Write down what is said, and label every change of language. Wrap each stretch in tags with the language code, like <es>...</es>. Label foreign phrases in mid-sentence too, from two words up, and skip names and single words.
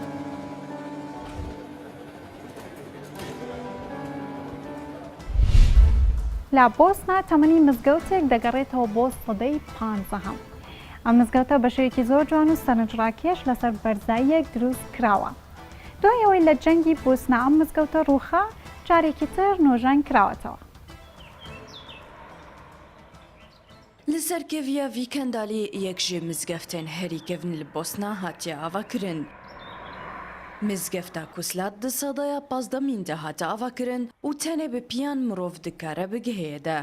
<ckb>لە بۆسنا تەمەنی مزگەوتێک دەگەڕێتەوە بۆ سەدەی 15ەم. ئەم مزگەوتە بە شێوەیەکی زۆر جوان و سەرنجڕاکێش لەسەر بەرزاییەک دروست کراوە. دوای ئەوەی لە جەنگی بۆسنا ئەم مزگەوتە ڕووخا جارێکی تر نۆژان کراوەتەوە.</ckb> <ku>Li serkeviya vî kendalê yek ji mizgeftên herîkevin li Bosna hatiye avakirin. Mizgefta Kuslat di sedaya pazdemîn de hate avakirin û tenê bi piyan mirov dikare bigihêye de.</ku>